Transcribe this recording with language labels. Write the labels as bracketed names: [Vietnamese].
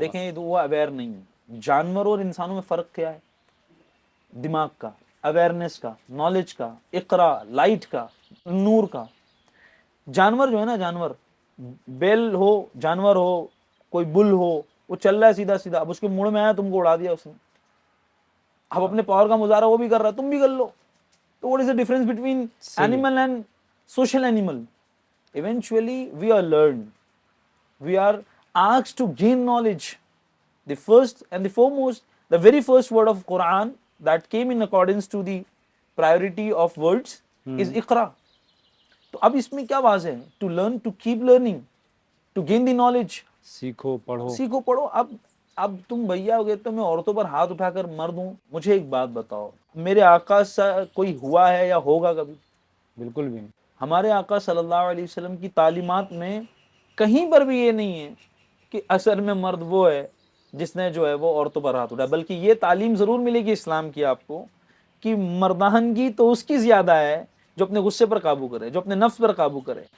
[Urdu] دیکھیں تو وہ اویئر نہیں ہے. جانوروں اور انسانوں میں فرق کیا ہے؟ دماغ کا, اویئرنیس کا, نالج کا, اقرا, لائٹ کا, نور کا. جانور جو ہے نا, جانور بیل ہو, جانور ہو, کوئی بل ہو, وہ چل رہا ہے سیدھا سیدھا, اب اس کے منہ میں آیا تم کو اڑا دیا اس نے, اب اپنے پاور کا مظاہرہ وہ بھی کر رہا ہے, تم بھی کر لو. [English] تو what is the difference between animal and social animal? Eventually we are learned, we are asked to gain knowledge. The first and the foremost, the very first word of Quran that came in accordance to the priority of words is Iqra. [Urdu] تو اب اس میں کیا واضح ہے؟ [English] to learn, to keep learning, to gain the knowledge. [Urdu] سیکھو پڑھو. سیکھو پڑھو. اب تم بھیا ہو گئے تو میں عورتوں پر ہاتھ اٹھا کر مرد ہوں. مجھے ایک بات بتاؤ, میرے آقا سے کوئی ہوا ہے یا ہوگا کبھی؟ بالکل بھی نہیں. ہمارے آقا صلی اللہ علیہ وسلم کی تعلیمات میں کہیں پر بھی یہ نہیں ہے کہ اثر میں مرد وہ ہے جس نے جو ہے وہ عورتوں پر ہاتھ اٹھایا, بلکہ یہ تعلیم ضرور ملے گی اسلام کی آپ کو کہ مردانگی تو اس کی زیادہ ہے جو اپنے غصے پر قابو کرے, جو اپنے نفس پر قابو کرے.